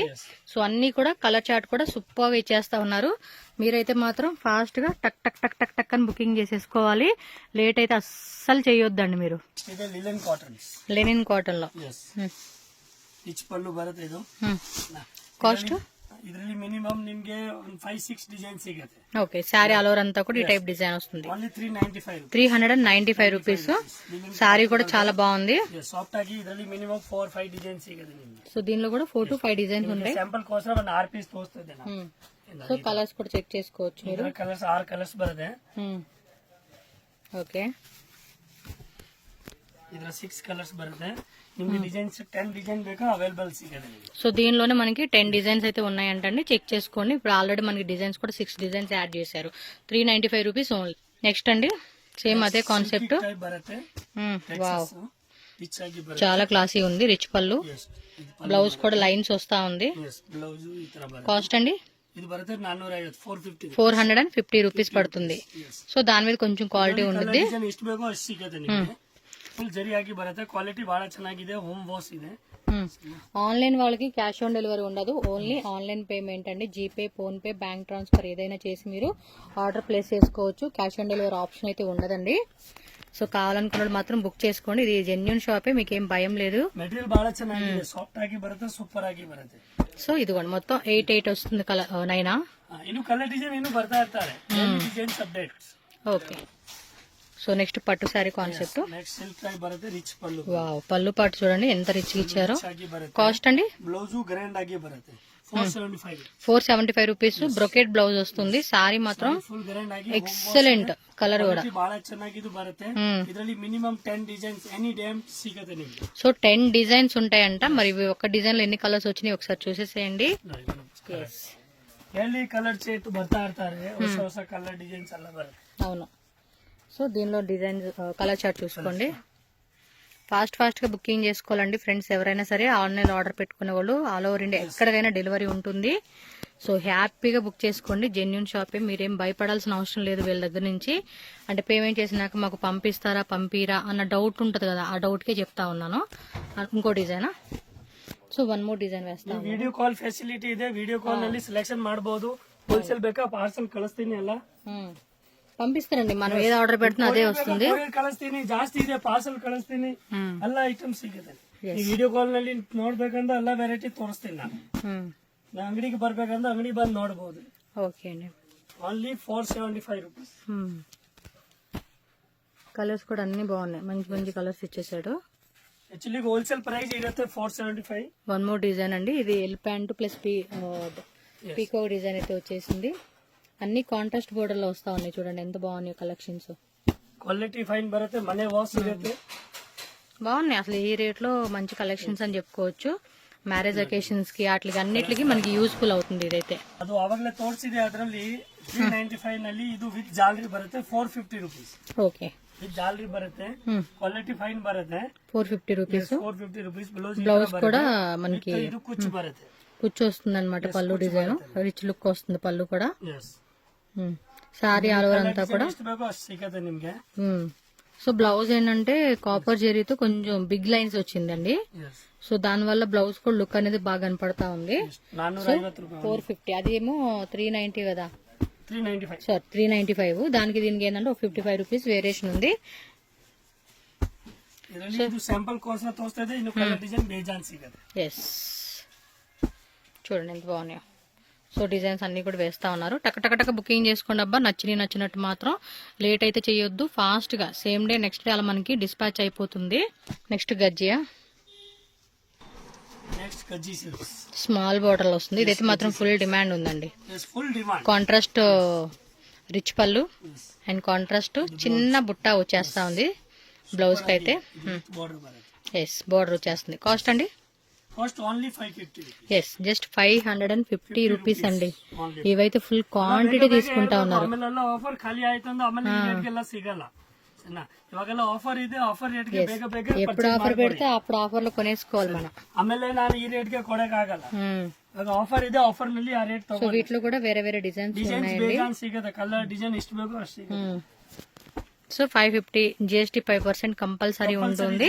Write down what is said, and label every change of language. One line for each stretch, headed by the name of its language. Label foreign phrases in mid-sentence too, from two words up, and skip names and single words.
Telugu: సో అన్ని కూడా
English: colour chart
Telugu: కూడా సూపర్ గా ఇచ్చేస్తా ఉన్నారు. మీరైతే మాత్రం ఫాస్ట్ గా టక్ టక్ టక్ టక్ టక్ అని బుకింగ్ చేసేసుకోవాలి. లేట్ అయితే అస్సలు చేయొద్దండి మీరు.
English: linen cotton
Telugu: లో కాస్ట్
Kannada: ಇದರಲ್ಲಿ ಮಿನಿಮಮ್ ನಿಮಗೆ 5-6 ಡಿಸೈನ್ ಸಿಗುತ್ತೆ.
Telugu: ఓకే, శారీ
English: all over
Telugu: అంతా కూడా ఈ
English: type design
Telugu: వస్తుంది. ఓన్లీ 395. 395 రూపీస్. శారీ కూడా చాలా బాగుంది.
Kannada: సాఫ్ట్ ఆಗಿ ಇದರಲ್ಲಿ ಮಿನಿಮಮ್ 4-5 ಡಿಸೈನ್ ಸಿಗುತ್ತೆ ನಿಮಗೆ.
Telugu: సో దీనిలో కూడా 4-5 డిజైన్స్ ఉంటాయి.
Kannada: ಸ್ಯಾಂಪಲ್ ಕೋಸ್ಕರ ಒಂದು 6 పీస్ ತೋರಿಸ್ತಿದ್ದೆ ನಾನು.
Telugu: సో కలర్స్ కూడా చెక్ చేసుకోవచ్చు మీరు.
Kannada: కలర్స్ 6 కలర్స్ ಬರುತ್ತೆ.
Telugu: ఓకే,
Kannada: ಇದರ 6 కలర్స్ ಬರುತ್ತೆ. ನಿಮಗೆ ಡಿಸೈನ್ಸ್ 10 ಡಿಸೈನ್ ಬೇಕಾ అవైలబుల్ ಸಿಗುತ್ತೆ.
Telugu: సో దీనిలోనే మనకి 10 డిజైన్స్ అయితే ఉన్నాయంటండి, చెక్ చేసుకోండి. ఇప్పుడు ఆల్రెడీ మనకి డిజైన్స్ కూడా 6 డిజైన్స్ యాడ్ చేశారు. 395
English: rupees only.
Telugu: నెక్స్ట్ అండి, సేమ్ అదే కాన్సెప్ట్. వావ్, చాలా క్లాసీ ఉంది. రిచ్ పళ్ళు, బ్లౌజ్ కూడా లైన్స్ వస్తా ఉంది. కాస్ట్ అండి 450 రూపీస్ పడుతుంది. సో దాని మీద కొంచెం క్వాలిటీ ఉంటుంది.
Kannada: ಫುಲ್ ಜರಿ ಆಗಿ ಬರುತ್ತೆ. ಕ್ವಾಲಿಟಿ ಬಹಳ ಚೆನ್ನಾಗಿದೆ.
English: home wash
Kannada: ಇದೆ.
Telugu: ఆన్లైన్ వాళ్ళకి
English: cash on delivery
Telugu: ఉండదు.
English: only online payment
Telugu: అండి. జీపే, ఫోన్ పే,
English: bank transfer
Telugu: ఏదైనా చేసి మీరు
English: order place
Telugu: చేసుకోవచ్చు.
English: cash on delivery option
Telugu: అయితే ఉండదండి. సో కావాలనుకున్న మాత్రం బుక్ చేసుకోండి. ఇది జెన్యూన్ షాపే, మీకు ఏం భయం లేదు.
Kannada: ಮೆಟೀರಿಯಲ್ ಬಹಳ ಚೆನ್ನಾಗಿದೆ. ಸಾಫ್ಟ್ ಆಗಿ ಬರುತ್ತೆ, ಸೂಪರ್ ಆಗಿ ಬರುತ್ತೆ.
Telugu: సో ఇదిగోండి మొత్తం 8 వస్తుంది కలర్ 9.
Kannada: ಇನ್ನು
English: colour design
Kannada: ಇನ್ನು ಬರ್ತಾ ಇರ್ತಾರೆ.
English: designs updates.
Telugu: ఓకే. సో నెక్స్ట్ పట్టు శారీ కాన్సెప్ట్.
English: next silk
Kannada: ಆಗಿ ಬರುತ್ತೆ. ರಿಚ್ ಪಲ್ಲು.
Telugu: వావ్, పళ్ళు పాటు చూడండి ఎంత రిచ్ ఇచ్చారో.
Kannada: ಆಗಿ ಬರುತ್ತೆ.
Telugu: కాస్ట్ అండి
English: blouse grand
Kannada: ಆಗಿ ಬರುತ್ತೆ. 475.
Telugu: 475 రూపీస్.
English: brocade blouse
Telugu: వస్తుంది. సారీ మాత్రం
English: full grand
Kannada: ಆಗಿ
English: excellent colour
Telugu: కూడా.
Kannada: ಬಹಳ ಚೆನ್ನಾಗಿದ್ದು ಬರುತ್ತೆ. ಇದರಲ್ಲಿ ಮಿನಿಮಮ್ 10 ಡಿಸೈನ್ಸ್
English: any time
Kannada: ಸಿಗುತ್ತೆ ನಿಮಗೆ.
Telugu: సో 10 డిజైన్స్ ఉంటాయంట. మరి ఇవి ఒక డిజైన్ లో ఎన్ని కలర్స్ వచ్చినాయి ఒకసారి చూసేసేయండి.
Kannada: ಎಲ್ಲಿ
English: colour chart
Kannada: ಬರ್ತಾ ಇರ್ತಾರೆ. ಹೊಸ ಹೊಸ
English: colour designs
Kannada: ಎಲ್ಲ ಬರುತ್ತೆ.
Telugu: అవును. సో దీనిలో
English: design colour chart
Telugu: చూసుకోండి. ఫాస్ట్ గా బుకింగ్ చేసుకోవాలండి ఫ్రెండ్స్. ఎవరైనా సరే
English: online order
Telugu: పెట్టుకునే వాళ్ళు
English: all over India
Telugu: ఎక్కడికైనా డెలివరీ ఉంటుంది. సో హ్యాపీగా బుక్ చేసుకోండి. జెన్యూన్ షాపే, మీరేం భయపడాల్సిన అవసరం లేదు వీళ్ళ దగ్గర నుంచి. అంటే పేమెంట్ చేసినాక మాకు పంపిస్తారా పంపిరా అన్న డౌట్ ఉంటుంది కదా, ఆ డౌట్కే చెప్తా ఉన్నాను. ఇంకో డిజైనా. సో 1 more డిజైన్ వేస్తాను.
English: video call facility
Kannada: ಇದೆ.
English: video call
Kannada: ನಲ್ಲಿ ಸೆಲೆಕ್ಷನ್ ಮಾಡಬಹುದು. ಹೋಲ್ಸೇಲ್ ಬೇಕಾ ಪಾರ್ಸಲ್ ಕಳಿಸ್ತೀನಿ ಎಲ್ಲ
Telugu: పంపిస్తారండి. మనం ఏది ఆర్డర్ పెడుతున్నా అదే వస్తుంది.
Kannada: ಕೊರಿಯರ್ ಕಳಿಸ್ತೀನಿ. ಜಾಸ್ತಿ ಇದೆ ಪಾರ್ಸಲ್ ಕಳಿಸ್ತೀನಿ. ಎಲ್ಲ ಐಟಮ್ಸ್ ಸಿಗುತ್ತೆ. ಈ
English: video call
Kannada: ನಲ್ಲಿ ನೋಡ್ಬೇಕಂದ್ರೆ ಎಲ್ಲ ವೆರೈಟಿ ತೋರಿಸ್ತೀನಿ ನಾನು. ಅಂಗಡಿಗೆ ಬರ್ಬೇಕಂದ್ರೆ ಅಂಗಡಿ ಬಂದು ನೋಡಬಹುದು.
Telugu: ఓకే అండి.
English: only 475 rupees.
Telugu: కలర్స్ కూడా అన్ని బాగున్నాయి. మంచి మంచి కలర్స్ ఇచ్చేసాడు.
English: actually wholesale price
Kannada: ఇರುತ್ತೆ 475.
Telugu: 1 more డిజైన్ అండి. ఇది ఎల్ ప్యాంట్
English: plus picot design
Telugu: అయితే వచ్చేసింది. అన్ని
English: contrast border
Telugu: లో వస్తా ఉన్నాయి. చూడండి ఎంత బాగున్నాయి కలెక్షన్స్.
English: quality fine
Kannada: బರುತ್ತೆ. మనే వాష్ ఇರುತ್ತೆ.
Telugu: బాగున్నాయి అసలు. ఈ రేట్ లో మంచి కలెక్షన్స్ అని చెప్పుకోవచ్చు.
English: marriage occasions
Telugu: కి వాటికి అన్నిటికి మనకి యూస్ఫుల్ అవుతుంది ఇదైతే.
Kannada: ಅದು ಆವಾಗಲೇ ತೋರಿಸಿದೆ. ಅದರಲ್ಲಿ 395 ನಲ್ಲಿ ಇದು ವಿತ್ ಜಾಲರಿ ಬರುತ್ತೆ 450 ರೂಪೀಸ್.
Telugu: ఓకే.
Kannada: ವಿತ್ ಜಾಲರಿ ಬರುತ್ತೆ.
English: quality fine
Kannada: ಬರುತ್ತೆ.
Telugu: 450 రూపీస్.
Kannada: 450 ರೂಪೀಸ್.
Telugu: బ్లౌజ్ కూడా మనకి
Kannada: ಇದು ಕುಚ್ಚು ಬರುತ್ತೆ.
Telugu: కుచ్చు వస్తుంది అనమాట. పళ్ళు డిజైన్
English: rich look
Telugu: వస్తుంది. పళ్ళు కూడా. సారీ
English: all over
Telugu: అంతా కూడా.
Kannada: ಎಷ್ಟು ಬೇಕೋ ಅಷ್ಟು ಸಿಗುತ್ತೆ ನಿಮ್ಗೆ.
Telugu: సో బ్లౌజ్ ఏంటంటే కాపర్ జెరీతో కొంచెం
English: big lines
Telugu: వచ్చిందండి. సో దాని వల్ల బ్లౌజ్ కూడా లుక్ అనేది బాగా కనపడతా ఉంది. 450 రూపాయలు. 450. అదేమో 390 కదా. 395. సారీ 395. దానికి దీనికి ఏంటంటే 55
English: rupees variation
Telugu: ఉంది.
Kannada: ಇದರಲ್ಲಿ ಇದು ಸ್ಯಾಂಪಲ್ ಕೋರ್ಸ್ ತೋರಿಸ್ತಾ ಇದೆ. ಇನ್ನು
English: colour design
Kannada: ಬೇಜಾನ್ ಸಿಗುತ್ತೆ.
Telugu: ఎస్, చూడండి ఎంత బాగున్నాయో. సో డిజైన్స్ అన్ని కూడా వేస్తా ఉన్నారు. టక బుకింగ్ చేసుకోండి అబ్బా. నచ్చినట్టు మాత్రం లేట్ అయితే చేయొద్దు. ఫాస్ట్ గా
English: same day next day
Telugu: అలా మనకి డిస్పాచ్ అయిపోతుంది. నెక్స్ట్ గజ్జియా. నెక్స్ట్ గజ్జి సిల్క్స్
English: small border
Telugu: లో వస్తుంది. ఇదైతే మాత్రం
English: full demand
Telugu: ఉందండి.
English: full demand. contrast rich
Telugu: పళ్ళు
English: and contrast
Telugu: చిన్న బుట్ట వచ్చేస్తా ఉంది బ్లౌజ్ కి అయితే. ఎస్, బార్డర్ వచ్చేస్తుంది. కాస్ట్ అండి
English: cost only
Telugu: 550. ఎస్, జస్ట్ 550 రూపీస్ అండి. ఇవైతే
English: full quantity
Telugu: తీసుకుంటా ఉన్నారు.
Kannada: ಆಮೇಲೆ ಆಫರ್ ಖಾಲಿ ಆಯ್ತು ಅಂದ್ರೆ ಆಮೇಲೆ ಈ ರೇಟ್ಗೆಲ್ಲ ಸಿಗಲ್ಲ. ಇವಾಗೆಲ್ಲ ಆಫರ್ ಇದೆ. ಆಫರ್ ರೇಟ್ಗೆ ಬೇಗ
Telugu: ఎప్పుడు ఆఫర్ పెడితే అప్పుడు ఆఫర్ లో కొనేసుకోవాలి మనం.
Kannada: ಆಮೇಲೆ ನಾನು ಈ ರೇಟ್ಗೆ ಕೊಡಕ್ ಆಗಲ್ಲ. ಇವಾಗ ಆಫರ್ ಇದೆ. ಆಫರ್ ನಲ್ಲಿ ಆ ರೇಟ್
Telugu: సో
Kannada: ತಗೊಂಡು
Telugu: వీటిలో కూడా వేరే డిజైన్స్ ఉన్నాయండి.
Kannada: ಬೇಗ ಸಿಗುತ್ತೆ.
English: colour design
Kannada: ಎಷ್ಟು ಬೇಕೋ ಅಷ್ಟು ಸಿಗುತ್ತೆ.
Telugu: సో 550 GST 5% కంపల్సరీ ఉంటుంది.